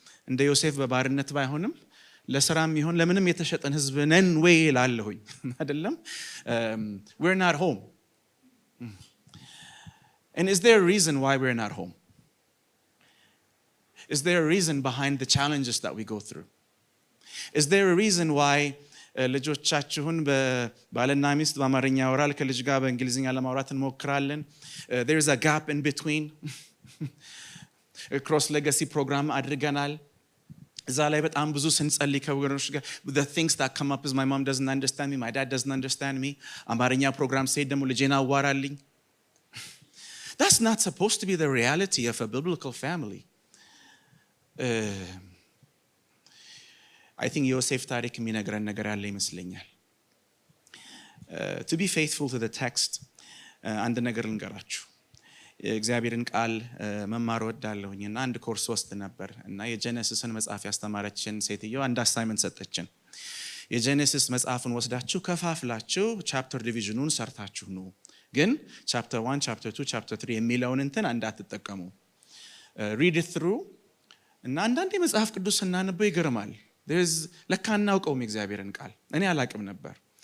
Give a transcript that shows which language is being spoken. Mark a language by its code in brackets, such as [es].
[am] እንደ ዮሴፍ በባርነት ባይሆንም ለስራም ይሁን ለምንም የተሸጠን ህዝብ ነን ወይ እላለሁኝ አይደለም? [en] we're not home. And is there a reason why we're not home? Is there a reason behind the challenges that we go through? Is there a reason why [am] ልጆቻችሁን በባልና ሚስት በአማርኛ ያወራል፣ ከልጅ ጋር በእንግሊዝኛ ለማውራት እንሞክራለን። [en] there is a gap in between። [am] ክሮስ ሌጋሲ ፕሮግራም አድርገናል። እዛ ላይ በጣም ብዙ ስንጸልይ ከወገኖች ጋር [en] the things that come up is my mom doesn't understand me, my dad doesn't understand me። [am] አማርኛ ፕሮግራም ሲሄድ ደግሞ ልጄን አዋራልኝ። [en] That's not supposed to be the reality of a biblical family። I think [am] ዮሴፍ ታሪክ የሚነግረን ነገር ያለ ይመስለኛል። [en] To be faithful to the text [am] አንድ ነገር ልንገራችሁ። እግዚአብሔርን ቃል መማር ወዳለሁኝና አንድ ኮርስ ወስድ ነበር እና የጄኔሲስን መጽሐፍ ያስተማረችን ሴትዮ አንድ አሳይመንት ሰጠችን። የጄኔሲስ መጽሐፍን ወስዳችሁ ከፋፍላችሁ ቻፕተር ዲቪዥኑን ሰርታችሁ ነው፣ ግን ቻፕተር 1 ቻፕተር 2 ቻፕተር 3 የሚለውን እንትን እንዳትጠቀሙ። [en] read it through [am] እና አንዳንዴ መጽሐፍ ቅዱስ ስናነበው ይገርማል። ለካ እናውቀውም የእግዚአብሔርን ቃል። እኔ አላቅም ነበር